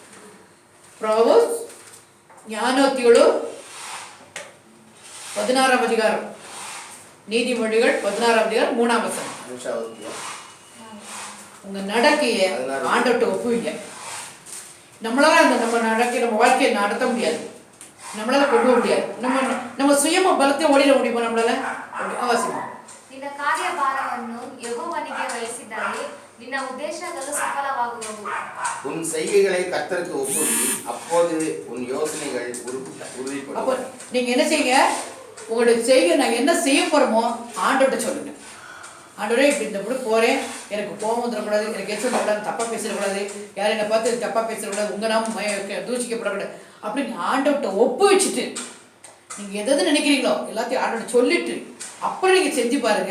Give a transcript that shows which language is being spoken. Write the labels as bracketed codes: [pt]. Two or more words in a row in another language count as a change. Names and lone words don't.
[ta] ப்ராவர்ஸ் ஞானோக்திகளும் 16ஆம் அதிகாரம், நீதிமொழிகள் 16ஆம் அதிகாரம் 3ஆம் வசனம். உங்க நடக்கையை ஆண்டவர்கிட்ட ஒப்புவீங்க. நம்மளால நம்ம நடக்கை நம்ம வாழ்க்கையை நடத்த முடியாது, நம்மளால கொண்டு வர முடியாது. நம்ம சுயமா பலத்தையும் ஓடிட முடியுமா நம்மளால? அவசியமா [kn] ನಿನ್ನ ಕಾರ್ಯಭಾರವನ್ನು ಯೆಹೋವನಿಗೆ ವಹಿಸಿದರೆ ನಿನ್ನ ಉದ್ದೇಶಗಳು ಸಫಲವಾಗುವವು. [ta] உன் செய்கைகளை கர்த்தருக்கு ஒப்புவி, அப்போது உன் யோசனைகள் உறுதிப்படும். அப்போ நீங்க என்ன செய்யுங்க, உங்களுடைய செய்கை நான் என்ன செய்ய போறோமோ ஆண்டவர்கிட்ட சொல்லுங்க. ஆண்டவரே இப்படி இந்த கூட போறேன், எனக்கு கோபம் வந்துடக்கூடாது, எனக்கு எச்சம் வரக்கூடாது, தப்பா பேசிடக்கூடாது, யாரும் என்னை பார்த்து தப்பா பேசிடக்கூடாது, உங்க நாம தூஷிக்கப்படக்கூடாது அப்படின்னு ஆண்டவர்கிட்ட ஒப்பு வச்சுட்டு நீங்க எதாவது நினைக்கிறீங்களோ எல்லாத்தையும் ஆண்டவர்கிட்ட சொல்லிட்டு அப்புறம் நீங்க செஞ்சு பாருங்க.